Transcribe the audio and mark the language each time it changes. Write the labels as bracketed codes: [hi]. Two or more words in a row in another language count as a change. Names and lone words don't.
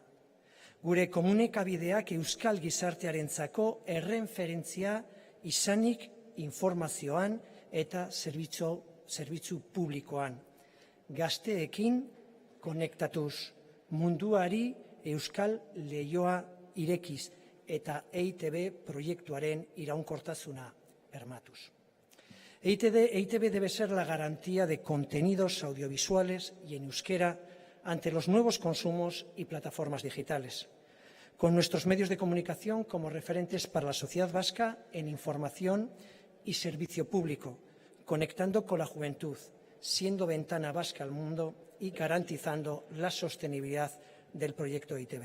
[eu] Gure komunikabideak euskal gizartearentzako erreferentzia izanik informazioan eta zerbitzu publikoan. Gazteekin konektatuz, munduari euskal leihoa irekiz eta EITB proiektuaren iraunkortasuna bermatuz. [es] EITB debe ser la garantía de contenidos audiovisuales y en euskera ante los nuevos consumos y plataformas digitales, con nuestros medios de comunicación como referentes para la sociedad vasca en información y servicio público, conectando con la juventud, siendo ventana vasca al mundo y garantizando la sostenibilidad del proyecto EITB.